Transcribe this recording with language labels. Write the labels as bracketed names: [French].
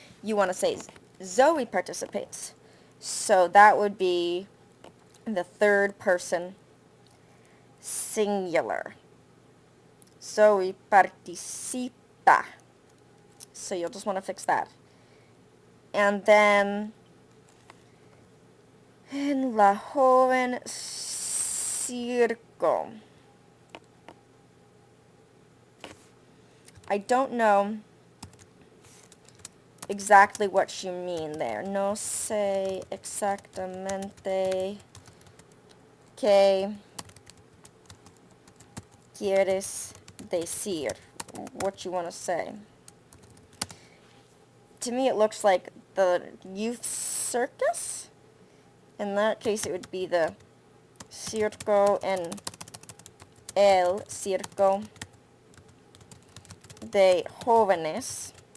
[English] You want to say Zoe participates. So that would be the third person singular. [Spanish] Zoe participa. [English] So you'll just want to fix that. And then [Spanish] en la joven circo. [English] I don't know exactly what you mean there. [Spanish] No sé exactamente qué quieres decir. [English] What you want to say. To me it looks like the youth circus. In that case it would be the circo [Spanish] en el circo de jóvenes.